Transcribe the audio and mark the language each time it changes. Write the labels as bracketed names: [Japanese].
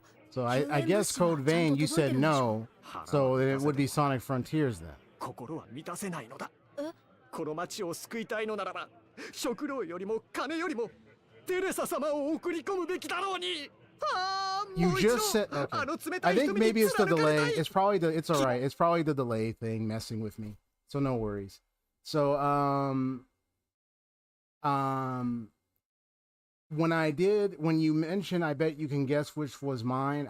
[English] So I guess Code Vein, you said no, so it would be Sonic Frontiers then. [Japanese] この町を救いたいのならば、食料よりも金よりもテレサ様を送り込むべきだろうに。 [English] You just said, okay. I think maybe it's the delay. It's probably it's all right. It's probably the delay thing messing with me. So no worries. So when you mentioned, I bet you can guess which was mine.